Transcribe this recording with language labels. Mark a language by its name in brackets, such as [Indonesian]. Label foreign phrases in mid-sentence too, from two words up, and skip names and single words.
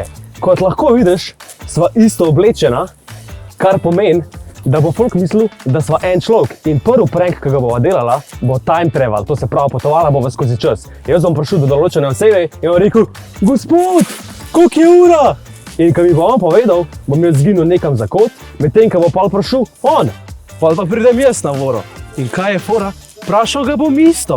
[Slovenian] Kot lahko vidiš, sva isto oblečena, kar pomeni, da bo folk mislil, da sva en človek. In prvi prank, ki ga bova delala, bo [English] time travel, [Slovenian] to se pravi potovala bova skozi čas. Jaz bom prišel do določene osebe in bom rekel, gospod, koliko je ura? In ko mi bo on povedal, bom jaz zginil nekam za kot, medtem ko bo pol prišel on. Pol pa pridem jaz na voro. In kaj je fora? Vprašal ga bom isto.